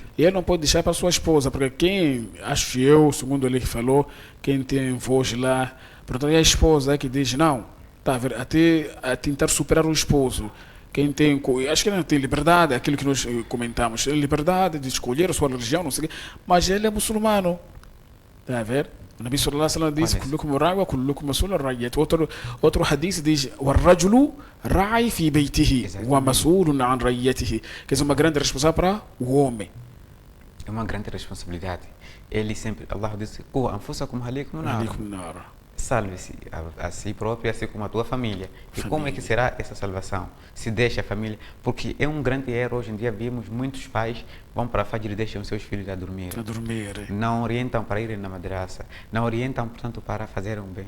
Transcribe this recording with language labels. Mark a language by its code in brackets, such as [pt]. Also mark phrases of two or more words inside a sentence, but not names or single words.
[pt] E ele não pode deixar para a sua esposa, porque quem, acho eu, segundo ele que falou, quem tem voz lá, portanto é a esposa que diz, não, tá, até a tentar superar o esposo. Quem tem, acho que ele não tem liberdade, aquilo que nós comentamos, liberdade de escolher a sua religião, não sei o quê, mas ele é muçulmano. Está a ver? [ar] O نبي صلى الله عليه وسلم diz: "كلكم راع وكلكم مسؤول عن رعيته." [pt] Outro hadith diz: [ar] "والرجل راع في بيته ومسؤول عن رعيته." [pt] Que é uma grande responsabilidade para o homem. É uma grande responsabilidade. Ele sempre, Allah diz: [ar] "قوا أنفسكم أهليكم نارا." [pt] Salve-se a si próprio, assim como a tua família. E como é que será essa salvação? Se deixa a família. Porque é um grande erro. Hoje em dia vimos muitos pais vão para a Fajr e deixam seus filhos a dormir. Não orientam para irem na madraça. Não orientam, portanto, para fazer um bem.